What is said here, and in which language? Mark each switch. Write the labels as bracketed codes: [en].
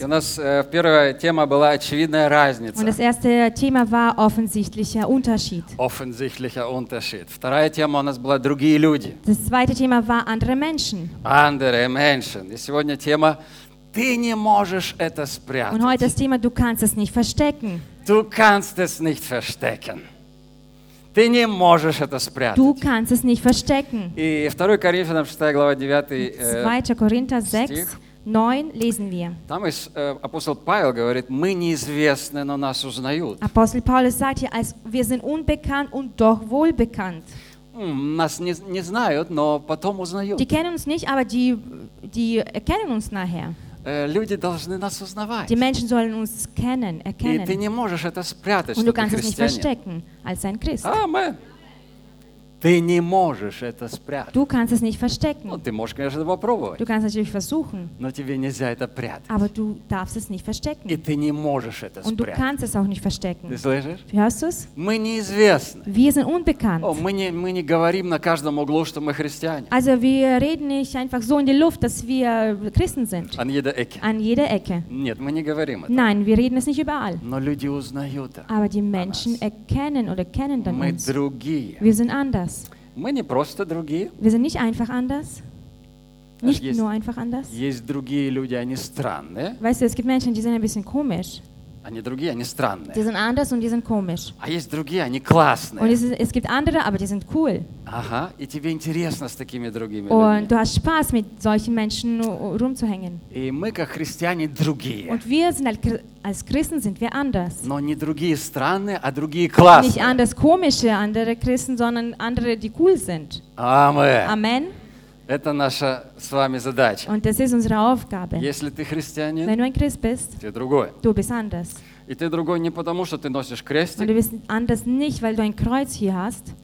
[ru] И у нас первая тема была очевидная разница. [de] Und das erste Thema war offensichtlicher Unterschied. Offensichtlicher Unterschied. [ru] Вторая тема у нас была другие люди. [de] Das zweite Thema war andere Menschen. Andere Menschen. [ru] И сегодня тема ты не можешь это спрятать. [de] Und heute das Thema du kannst es nicht verstecken. Du kannst es nicht verstecken. [ru] Ты не можешь это спрятать. [de] Du kannst es nicht verstecken. [ru] И 2 Коринфянам 6 глава 9 стих. [de] 9 lesen wir. [ru] Там апостол Павел говорит: мы неизвестны, но нас узнают. [de] Апостол Павел sagt hier, als wir sind unbekannt und doch wohlbekannt. [ru] Нас не знают, но потом узнают. [de] Die kennen uns nicht, aber die erkennen uns nachher. [ru] Люди должны нас узнавать. [de] Die Menschen sollen uns kennen, erkennen. [ru] И ты не можешь это спрятать, [de] und du kannst es nicht verstecken als ein Christ. Amen. [ru] Ты не можешь это спрятать. [de] Du kannst es nicht verstecken. [ru] Ты можешь, конечно, попробовать. [de] Du kannst natürlich versuchen. [ru] Но тебе нельзя это прятать. [de] Aber du darfst es nicht verstecken. [ru] И ты не можешь это спрятать. [de] Und du kannst es auch nicht verstecken. [ru] Ты слышишь? [de] Hörst du es? [ru] Мы неизвестны. [de] Wir sind unbekannt. [ru] О, мы не говорим на каждом углу, что мы христиане. [de] Also wir reden nicht einfach so in die Luft, dass wir Christen sind. An jeder Ecke. An jeder Ecke. [ru] Нет, мы не говорим это. [de] Nein, wir reden es nicht überall. [ru] Но люди узнают. [de] Aber die Menschen erkennen oder kennen dann [ru] мы [de] uns. [ru] Мы другие. [de] Wir sind anders. [ru] Мы не просто другие. [de] Wir sind nicht einfach anders. Nicht nur einfach anders. [ru] Есть другие люди, они странные. [de] Weißt du, es gibt Menschen, die sind ein bisschen komisch. [ru] Они другие, они странные. [de] Die sind anders und die sind komisch. [ru] А есть другие, они классные. [de] Und es gibt andere, aber die sind cool. [ru] Ага, и тебе интересно с такими другими [de] und [ru] людьми. [de] Du hast Spaß, mit solchen Menschen rumzuhängen. [ru] И мы, как христиане, другие. [de] Und wir sind als Christen sind wir anders. [ru] Но не другие странные, а другие классные. [de] Nicht anders komische, andere Christen, sondern andere, die cool sind. Amen. [ru] Это наша с вами задача. [de] Und das ist unsere Aufgabe. [ru] Если ты христианин, [de] wenn du ein Christ bist, [ru] ты другой. [de] Du bist anders. [ru] И ты другой не потому, что ты носишь крестик. [de] Und du bist anders nicht, weil du ein Kreuz hier hast.